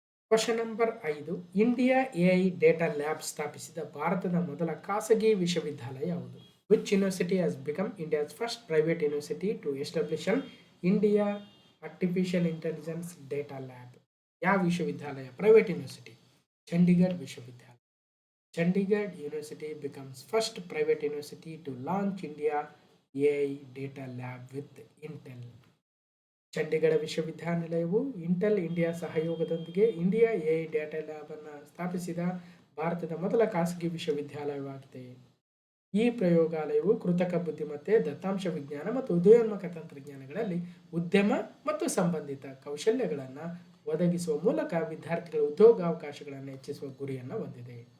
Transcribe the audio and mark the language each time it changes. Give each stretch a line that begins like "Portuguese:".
Kannada: Question number 5. India AI data lab ಸ್ಥಾಪಿಸಿದ ಭಾರತದ ಮೊದಲ ಖಾಸಗಿ ವಿಶ್ವವಿದ್ಯಾಲಯ ಯಾವುದು?
English: Which university has become India's first private university to establish an India artificial intelligence data lab?
Kannada: ಯಾವ ವಿಶ್ವವಿದ್ಯಾಲಯ? ಪ್ರೈವೇಟ್ ಯೂನಿವರ್ಸಿಟಿ, ಚಂಡೀಗಢ ವಿಶ್ವವಿದ್ಯಾಲಯ.
English: Chandigarh University becomes first private university to launch India AI Data Lab with Intel.
Kannada: Chandigarh ವಿಶ್ವವಿದ್ಯಾನಿಲಯವು Intel India ಸಹಯೋಗದೊಂದಿಗೆ India AI data lab ಅನ್ನು ಸ್ಥಾಪಿಸಿದ ಭಾರತದ ಮೊದಲ ಖಾಸಗಿ ವಿಶ್ವವಿದ್ಯಾಲಯವಾಗಿದೆ. ಈ ಪ್ರಯೋಗಾಲಯವು ಕೃತಕ ಬುದ್ಧಿಮತ್ತೆ, ದತ್ತಾಂಶ ವಿಜ್ಞಾನ ಮತ್ತು ಉದಯೋನ್ಮುಖ ತಂತ್ರಜ್ಞಾನಗಳಲ್ಲಿ ಉದ್ಯಮ ಮತ್ತು ಸಂಬಂಧಿತ ಕೌಶಲ್ಯಗಳನ್ನು ಒದಗಿಸುವ ಮೂಲಕ ವಿದ್ಯಾರ್ಥಿಗಳ ಉದ್ಯೋಗಾವಕಾಶಗಳನ್ನು ಹೆಚ್ಚಿಸುವ ಗುರಿಯನ್ನು ಹೊಂದಿದೆ.